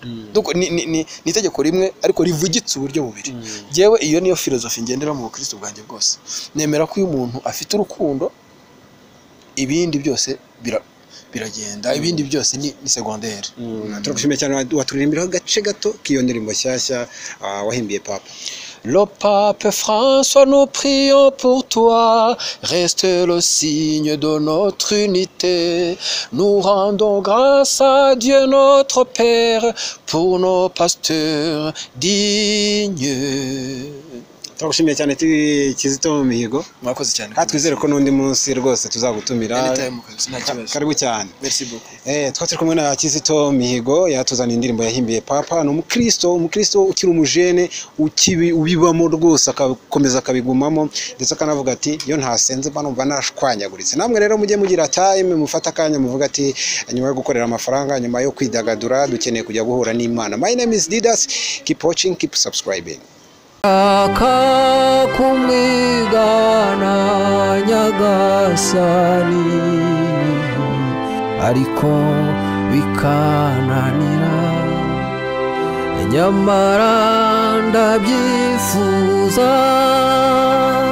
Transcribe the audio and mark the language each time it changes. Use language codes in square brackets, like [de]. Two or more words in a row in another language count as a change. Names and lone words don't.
[rw] Ni itegeko rimwe, ariko rivugitse uburyo bubiri. Jewe iyo niyo filozofi ngendera mu Kristo bwanjye bwose. Nemera ko uyu muntu afite urukundo, ibindi byose biragenda, ibindi byose ni secondaire. Turagushimiye cyane, waturirimbiraho agace gato k'iyo ndirimbo nshyashya wahimbiye Papa. [fr] Le pape François, nous prions pour toi, reste le signe de notre unité. Nous rendons grâce à Dieu notre Père pour nos pasteurs dignes. [rw] turagushimiye cyane Kizito Mihigo. Mwakoze cyane. Twizere ko n'undi munsi rwose tuzagutumira. Anytime kabisa, nta kibazo. Karibu cyane. [fr] Merci beaucoup. [rw] Twatse kumwe na Kizito Mihigo yatuzana indirimbo yahimbiye Papa. Ni umukristo ukiri umujene ubibamo rwose akakomeza akabigumamo ndetse akanavuga ati iyo ntasenze mba numva nashwanyaguritse. Namwe rero mujye mugira time mufata akanya muvuga ati nyuma yo gukorera amafaranga, nyuma yo kwidagadura, dukeneye kujya guhura n'Imana. [en] My name is Didas. Keep watching, keep subscribing. [rw] Kumigana nyagasani ariko bikananira nyamara ndabyifuza